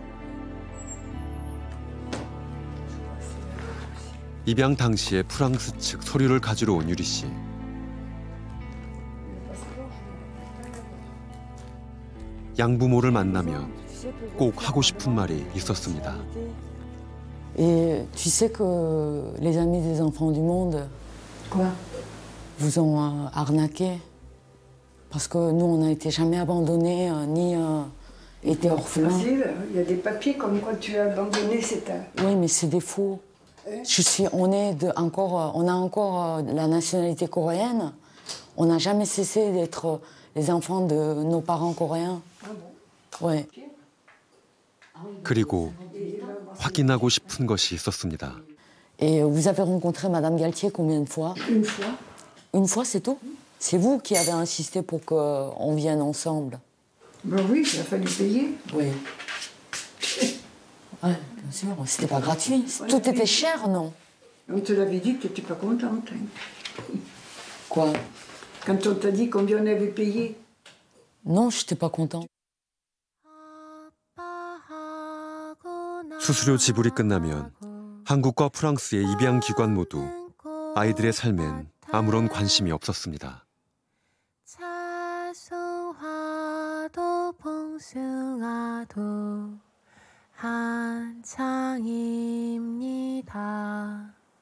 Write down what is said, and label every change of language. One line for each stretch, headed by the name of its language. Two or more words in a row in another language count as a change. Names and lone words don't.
Korean: 입양 당시에 프랑스 측 서류를 가지러 온 유리 씨. 양부모를 만나면 꼭 하고 싶은 말이 있었습니다.
French: Et tu sais que les amis des enfants du monde vous ont arnaqué parce que nous on n'a été jamais abandonnés ni été orphelins. Il y a des papiers comme quoi tu as abandonné cet âge. Oui, mais c'est des faux. On a encore la nationalité coréenne. On n'a jamais cessé d'être les enfants de nos parents coréens. Ah bon? Ouais.
Korean: 그리고 확인하고 싶은 것이 있었습니다.
French: Et vous avez rencontré Madame Galtier combien de fois? Une fois. Une fois, c'est tout? C'est vous qui avez insisté pour qu'on vienne ensemble? Ben oui, il a fallu payer. Oui. Ouais, bien sûr, c'était pas gratuit. Tout était cher, non? On te l'avait dit que tu n'étais pas contente. Hein. Quoi? Quand on t'a dit combien on avait payé? Non, je n'étais pas contente.
Korean: 수수료 지불이 끝나면 한국과 프랑스의 입양 기관 모두 아이들의 삶엔 아무런 관심이 없었습니다. 차송화도 봉숭아도 한창입니다.